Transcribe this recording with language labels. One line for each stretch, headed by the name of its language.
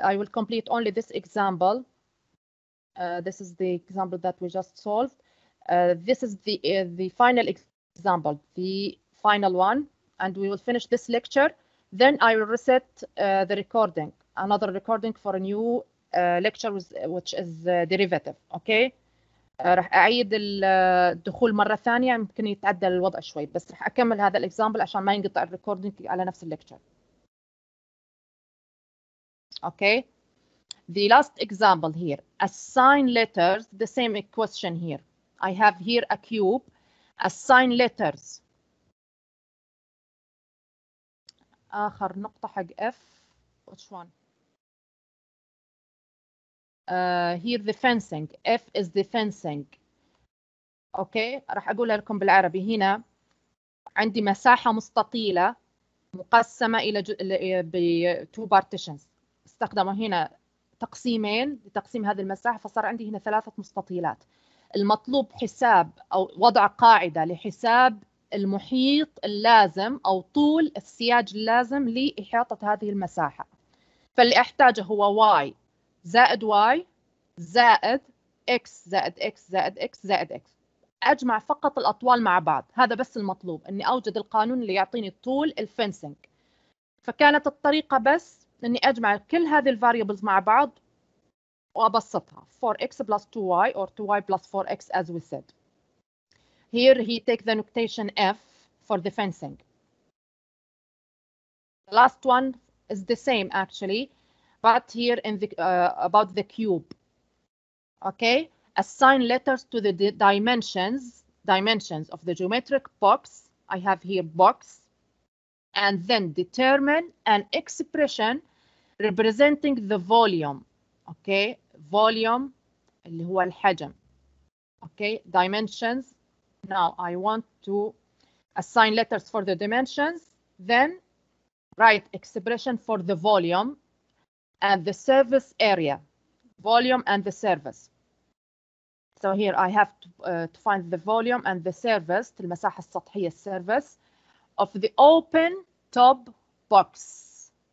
English: I will complete only this example. This is the example that we just solved. This is the final example, the final one, and we will finish this lecture. Then I will reset the recording, another recording for a new lecture which is derivative. Okay.
Arabic: راح أعيد الدخول مرة ثانية، يمكن يتعدل الوضع شوي، بس راح أكمل هذا الإكزامبل عشان ما ينقطع الريكوردينج على نفس الليكتشر.
English: Okay. The last example here, assign letters, the same question here. I have here a cube, assign letters.
Arabic: آخر نقطة حق F,
English: which one? Here the fencing, F is the fencing. Okay,
Arabic: راح أقولها لكم بالعربي. هنا عندي مساحة مستطيلة مقسمة إلى ب
English: two partitions.
Arabic: استخدموا هنا تقسيمين لتقسيم هذه المساحة، فصار عندي هنا 3 مستطيلات. المطلوب حساب أو وضع قاعدة لحساب المحيط اللازم أو طول السياج اللازم لإحاطة هذه المساحة. فاللي أحتاجه هو y زائد y زائد x زائد x زائد x زائد x. أجمع فقط الأطوال مع بعض، هذا بس المطلوب، أني أوجد القانون اللي يعطيني طول الفنسنج. فكانت الطريقة بس أني أجمع كل هذه الفاريبلز مع بعض وأبسطها
English: 4x plus 2y or 2y plus 4x as we said. Here he take the notation F for the fencing. The last one is the same actually, but here in the about the cube. Okay, assign letters to the dimensions of the geometric box. I have here box, and then determine an expression representing the volume. Okay, volume
Arabic: اللي هو الحجم.
English: Okay, dimensions. Now I want to assign letters for the dimensions, then write expression for the volume and the surface area. Volume and the surface. So here I have to find the volume and the surface,
Arabic: المساحة السطحية
English: surface of the open top box.